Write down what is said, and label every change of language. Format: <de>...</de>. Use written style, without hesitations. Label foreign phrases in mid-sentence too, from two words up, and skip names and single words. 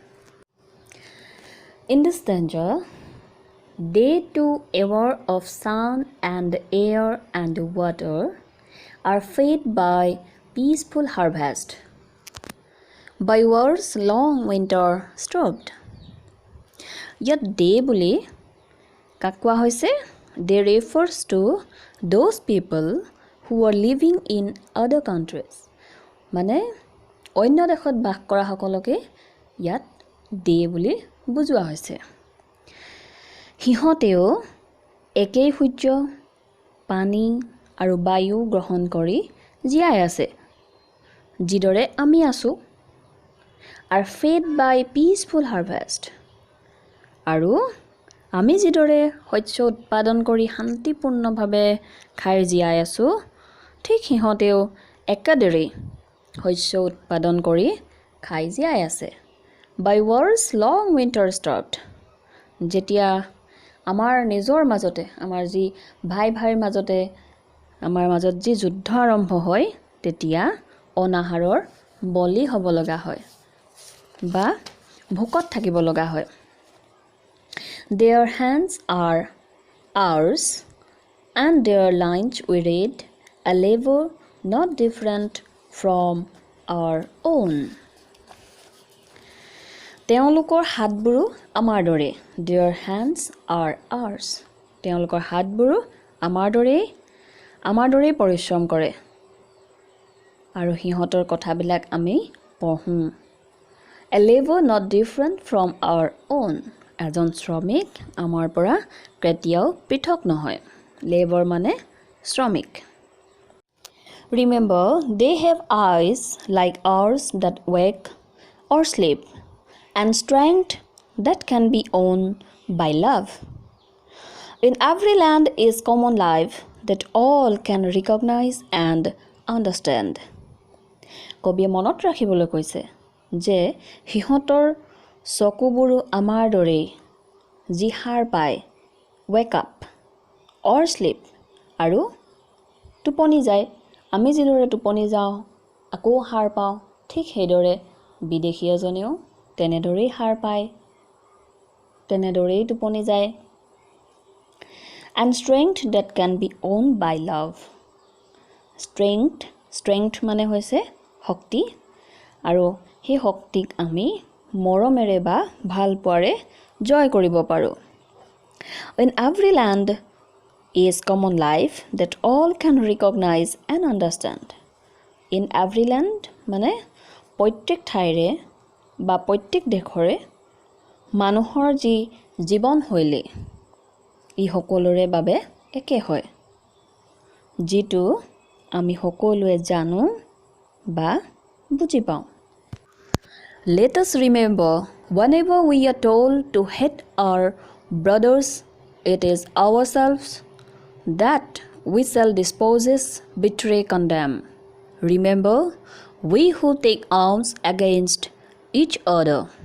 <en>In this stanza, they too aware of sun and air and water are fed by peaceful harvest, by war's long winter stopped.</en> <as>ইয়াত দে বুলি কাক কোৱা হৈছে</as> <en>they refers to those people who are living in other countries</en> <as>মানে অন্য দেশত বাস কৰা সকলকে ইয়াত দে বুলি বুজোৱা হৈছে সিহঁতেও একেই সূৰ্য পানী আৰু বায়ু গ্ৰহণ কৰি জীয়াই আছে যিদৰে আমি আছো</as> <en>are fed by peaceful harvest</en> <as>আৰু আমি যিদৰে শস্য উৎপাদন কৰি শান্তিপূৰ্ণভাৱে খাই জীয়াই আছো ঠিক সিহঁতেও একেদৰে শস্য উৎপাদন কৰি খাই জীয়াই আছে</as> <en>by wars long winter start</en> <as>যেতিয়া আমাৰ নিজৰ মাজতে আমাৰ যি ভাই ভাইৰ মাজতে আমাৰ মাজত যি যুদ্ধ আৰম্ভ হয় তেতিয়া অনাহাৰৰ বলি হ'ব লগা হয় বা ভোকত থাকিব লগা হয়</as> <en>Their hands are ours and their lines we read a labor not different from our own</en> <as>তেওঁলোকৰ হাতবোৰো আমাৰ দৰে</as> <en>Their hands are ours</en> <as>তেওঁলোকৰ হাতবোৰো আমাৰ দৰে পৰিশ্ৰম কৰে আৰু সিহঁতৰ কথাবিলাক আমি পঢ়ো</as> <en>A labor not different from our own</en> <as>এজন শ্ৰমিক আমাৰ পৰা কেতিয়াও পৃথক নহয়</as> <en>labor</en> <as>মানে শ্ৰমিক</as> <en>Remember they have eyes like ours that wake or sleep and strength that can be owned by love In every land is common life that all can recognize and understand</en> <as>কবিয়ে মনত ৰাখিবলৈ কৈছে যে সিহঁতৰ চকুবোৰো আমাৰ দৰে যি সাৰ পায়</as> <en>wake up or sleep</en> <as>আৰু টোপনি যায় আমি যিদৰে টোপনি যাওঁ আকৌ সাৰ পাওঁ ঠিক সেইদৰে বিদেশী এজনেও তেনেদৰেই সাৰ পায় তেনেদৰেই টোপনি যায়</as> <en>and strength that can be owned by love</en> <as>strength মানে হৈছে শক্তি আৰু সেই শক্তিক আমি মৰমেৰে বা ভাল পোৱাৰে জয় কৰিব পাৰো</as> <en>In every land is common life that all can recognize and understand In every land</en> <as>মানে প্ৰত্যেক ঠাইৰে বা প্ৰত্যেক দেশৰে মানুহৰ যি জীৱনশৈলী ই সকলোৰে বাবে একে হয় যিটো আমি সকলোৱে জানো বা বুজি পাওঁ</as> <en>Let us remember whenever we are told to hate our brothers it is ourselves that we shall dispose betray condemn Remember we who take arms against each other</en>